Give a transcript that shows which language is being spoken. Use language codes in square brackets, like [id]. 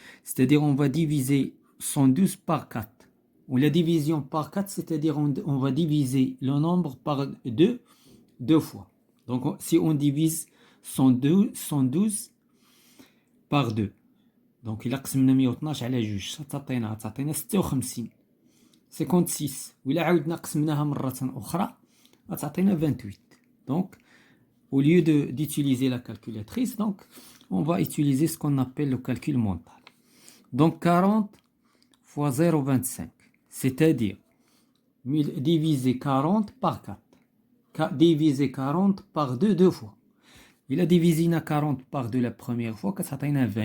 [fr] C'est-à-dire on va diviser 112 par 4. Ou la division par 4, c'est-à-dire on va diviser le nombre par 2 fois. Donc si on divise 112 par 2, donc il a [ar] قسمنا 112 على 2 تعطينا 56. 56 وإلا عاودنا قسمناها مرة أخرى تعطينا 28. [fr] Donc au lieu d'utiliser la calculatrice, donc on va utiliser ce qu'on appelle le calcul mental. Donc 40 fois 0,25, c'est-à-dire diviser 40 par 4. Diviser 40 par 2 fois. Il a divisé 40 par 2 la première fois, ça a 20.